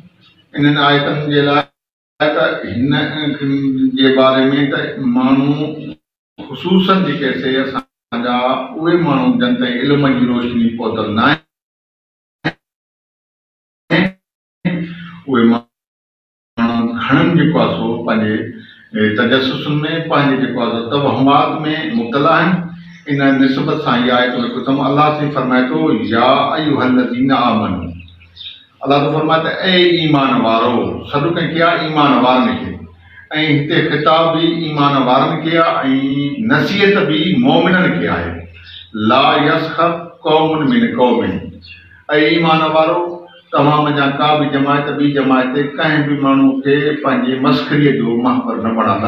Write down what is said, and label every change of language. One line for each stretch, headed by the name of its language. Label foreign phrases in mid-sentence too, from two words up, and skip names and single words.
Sindhi: इन्हनि आयतनि जे लाइ त हिन जे बारे में त माण्हू ख़ुसूसन जेके से असांजा उहे माण्हू जन ताईं इल्म जी रोशनी पहुतल न आहे, उहे माण्हू घणनि जेको आहे सो पंहिंजे तजस्सुस में पंहिंजे जेको आहे सो तवहमात में मुब्तला आहिनि। इन निस्बत सां इहा आयत ख़ुदम अल्लाह से फरमाए थो
Arabic: يا أيها الذين آمنوا.
Sindhi: अल्लाह तो फरमाए त ए ईमान वारो, सॾु कंहिंखे आहे ईमान वारनि खे, ऐं हिते ख़िताब बि ईमान वारनि खे आहे ऐं नसीहत बि मोमिननि खे आहे।
Arabic: لا يسخر قوم من قوم,
Sindhi: ऐं ईमान वारो तव्हां मञा का बि जमायत ॿी जमायत कंहिं बि माण्हू खे पंहिंजे मस्खरीअ जो महफ़र न बणांदा।